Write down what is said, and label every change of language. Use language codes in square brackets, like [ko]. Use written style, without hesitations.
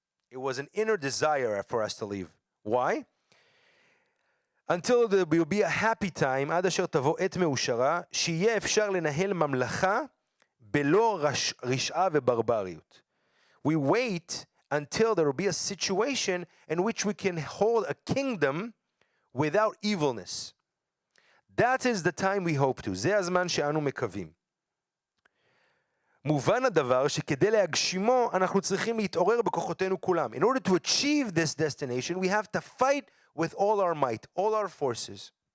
[en] It was an inner desire for us to leave. Why? Until there will be a happy time, [he] עד אשר תבוא עת מאושרה, שיהיה אפשר לנהל ממלכה בלא רשעה וברבריות. [en] We wait until there will be a situation in which we can hold a kingdom without evilness. That is the time we hope to. [he] זה הזמן שאנו מקווים. מובן הדבר שכדי להגשימו אנחנו צריכים להתעורר בכוחותינו כולם. [en] In order to achieve this destination, we have to fight with all our might, all our forces.